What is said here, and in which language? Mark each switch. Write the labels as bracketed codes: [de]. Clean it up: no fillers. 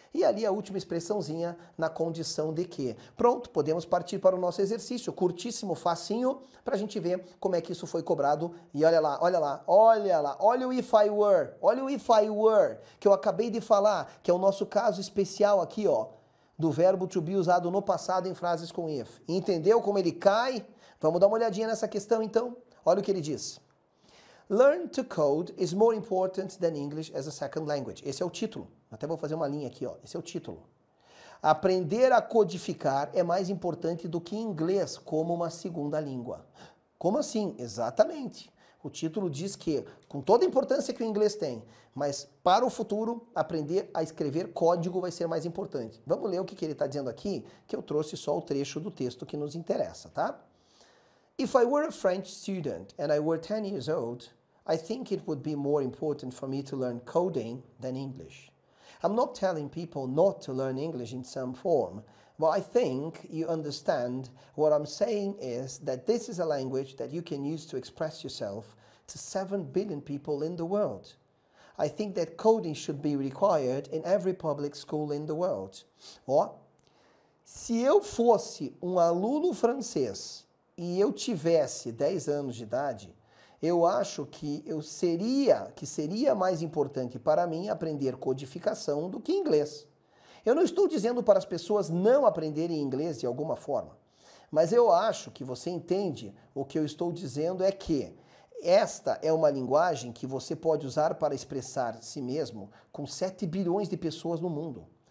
[pt] E ali a última expressãozinha na condição de que. Pronto, podemos partir para o nosso exercício, curtíssimo, facinho, para a gente ver como é que isso foi cobrado. E olha lá, olha lá, olha lá, olha o [en] if I were, [pt] que eu acabei de falar, que é o nosso caso especial aqui, ó, do verbo to be usado no passado em frases com if. Entendeu como ele cai? Vamos dar uma olhadinha nessa questão então? Olha o que ele diz. [en] Learn to code is more important than English as a second language. [pt] Esse é o título. Até vou fazer uma linha aqui, ó. Esse é o título. Aprender a codificar é mais importante do que inglês como uma segunda língua. Como assim? Exatamente. O título diz que, com toda a importância que o inglês tem, mas para o futuro, aprender a escrever código vai ser mais importante. Vamos ler o que ele está dizendo aqui, que eu trouxe só o trecho do texto que nos interessa, tá? [en] If I were a French student and I were 10 years old, I think it would be more important for me to learn coding than English. I'm not telling people not to learn English in some form, but I think you understand what I'm saying is that this is a language that you can use to express yourself to 7 billion people in the world. I think that coding should be required in every public school in the world. [pt] Ó, se eu fosse um aluno francês e eu tivesse 10 anos de idade, eu acho que seria mais importante para mim aprender codificação do que inglês. Eu não estou dizendo para as pessoas não aprenderem inglês de alguma forma, mas eu acho que você entende o que eu estou dizendo é que esta é uma linguagem que você pode usar para expressar si mesmo com 7 bilhões de pessoas no mundo.